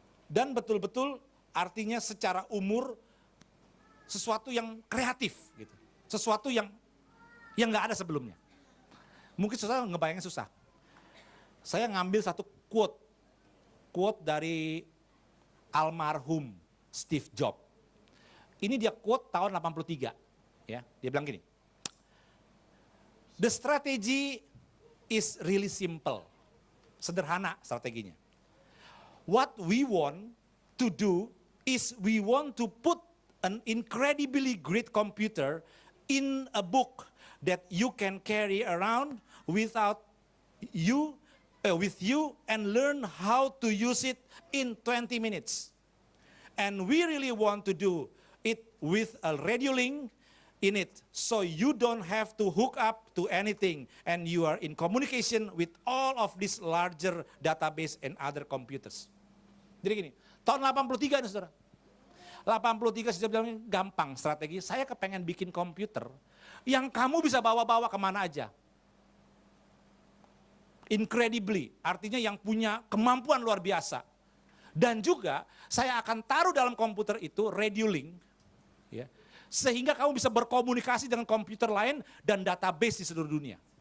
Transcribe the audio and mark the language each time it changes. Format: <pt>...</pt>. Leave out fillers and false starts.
<id>Dan betul-betul artinya secara umur sesuatu yang kreatif, gitu. Sesuatu yang nggak ada sebelumnya. Mungkin saudara ngebayangin susah. Saya ngambil satu quote dari almarhum Steve Jobs. Ini dia quote tahun 83, ya. Dia bilang gini,</id> <en>"The strategy is really simple."</en> <id>Sederhana strateginya.</id> <en>What we want to do is we want to put an incredibly great computer in a book that you can carry around with you and learn how to use it in 20 minutes. And we really want to do it with a radio link in it, so you don't have to hook up to anything and you are in communication with all of this larger database and other computers.</en> <id>Jadi gini, tahun 83 nih saudara. 83 sudah bilang gampang strategi, saya kepengen bikin komputer yang kamu bisa bawa-bawa kemana aja. Incredibly, artinya yang punya kemampuan luar biasa. Dan juga saya akan taruh dalam komputer itu radio link, ya, sehingga kamu bisa berkomunikasi dengan komputer lain dan database di seluruh dunia.</id>